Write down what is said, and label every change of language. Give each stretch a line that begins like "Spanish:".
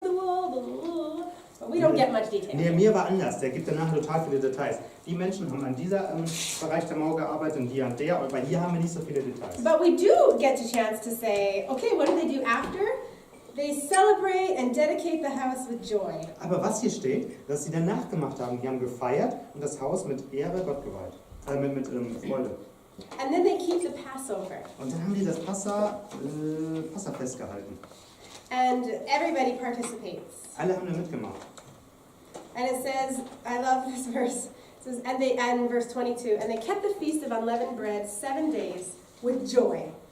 English: But we don't get much detail.
German: Nehemiah war anders, der gibt danach total viele Details. Die Menschen haben an dieser Bereich der Mauer gearbeitet und die an der, aber hier haben wir nicht so viele Details.
English: But we do get a chance to say, okay, what do they do after? They celebrate and dedicate the house with joy.
German: Aber was hier steht, dass sie danach gemacht haben, die haben gefeiert und das Haus mit Ehre Gott geweiht, mit Freude.
English: And then they keep the Passover.
German: Und dann haben die das Passafest gehalten.
English: And everybody participates.
German: Alle haben da mitgemacht.
English: And it says, I love this verse. It says, and verse 22, and they kept the feast of unleavened bread 7 days with joy.